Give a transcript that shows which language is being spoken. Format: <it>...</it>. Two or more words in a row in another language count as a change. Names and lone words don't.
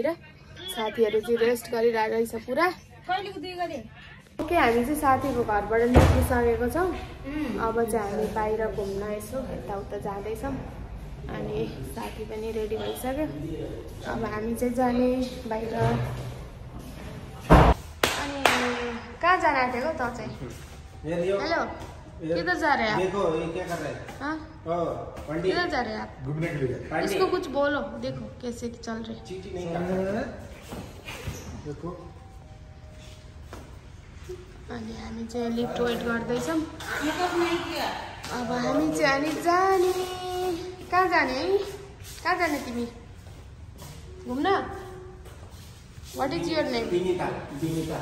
<ne>साथीहरू चाहिँ रेस्ट गरिरहेको रहेछ पुरा। ओके हामी चाहिँ साथीको घरबाट निस्किसकेको छौँ। अब चाहिँ हामी बाहिर घुम्न यसो यताउता जाँदैछौँ अनि साथी पनि रेडी भइसक्यो। अब हामी चाहिँ जाने बाहिर। अनि कहाँ जान आँटेको त चाहिँ?</ne> <hi>हेलो किधर जा रहे हैं आप? देखो ये क्या कर रहे हैं? हाँ पंडित किधर जा रहे हैं आप? घूमने के लिए। इसको कुछ बोलो, देखो कैसे चल रहे। चीटी नहीं कर रहे। देखो</hi> <ne>अनि हामी चाहिँ लिफ्ट वेट गर्दैछौँ। अब हामी चाहिँ अनि जाने। कहाँ जाने है? कहाँ जाने तिमी? घुम्न?</ne> <en>what is your name? विनीता विनीता</en>